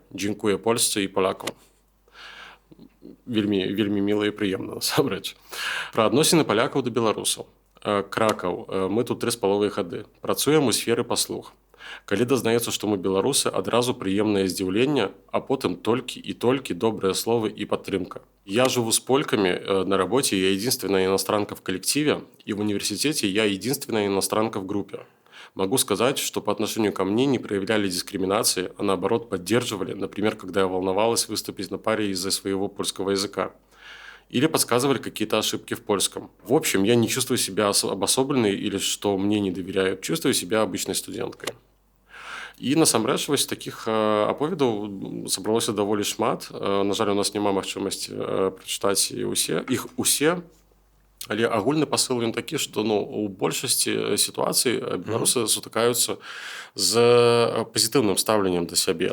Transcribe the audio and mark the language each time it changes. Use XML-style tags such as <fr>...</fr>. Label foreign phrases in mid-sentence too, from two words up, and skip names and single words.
<be>Дзякуе польшчы і палякам. Вельмі, вельмі міла і прыемна, насамрэч. Пра адносіны палякаў да беларусаў. Кракаў. Мы тут 3,5 гады. Працуем у сферы паслуг. Калі дазнаецца, што мы беларусы, адразу прыемнае здзіўленне, а потым толькі і толькі добрыя словы і падтрымка.</be> <ru>Я живу с польками на работе, я единственная иностранка в коллективе, и в университете я единственная иностранка в группе. Могу сказать, что по отношению ко мне не проявляли дискриминации, а наоборот поддерживали, например, когда я волновалась выступить на паре из-за своего польского языка. Или подсказывали какие-то ошибки в польском. В общем, я не чувствую себя обособленной или что мне не доверяют, чувствую себя обычной студенткой.</ru> <be>І насамрэч вось такіх аповедаў сабралося даволі шмат. На жаль, у нас няма магчымасці прачытаць іх усе. Але агульны пасыл ён такі, што у большасці сітуацый беларусы сутыкаюцца з пазітыўным стаўленнем да сябе.</be>